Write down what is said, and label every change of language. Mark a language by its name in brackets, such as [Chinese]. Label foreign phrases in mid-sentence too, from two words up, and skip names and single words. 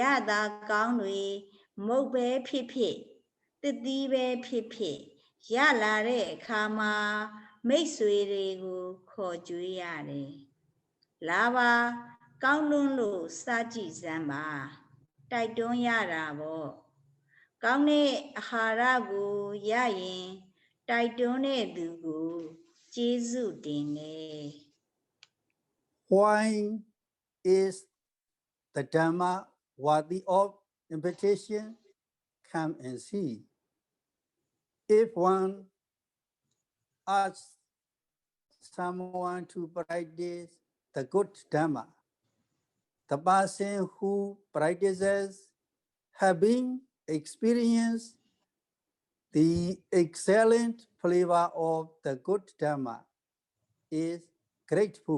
[Burmese] သာကောင်းတွေမုတ်ပဲဖြစ်ဖြစ်တည်တည်ပဲဖြစ်ဖြစ်ရလာတဲ့အခါမှာမိတ်ဆွေတွေကိုခေါ်ကြွေးရတယ်လာပါကောင်းလွန်းလို့စားကြည့်စမ်းပါတိုက်တွန်းရတာပေါ့ကောင်းတဲ့အဟာရကိုရရင်တိုက်တွန်းတဲ့သူကိုကျေးဇူးတင်တယ် [English] Why is the Dhamma worthy of invitation? Come and see. If one asks someone to practice the good Dhamma, the person who practices having experienced the excellent flavor of the good Dhamma is grateful.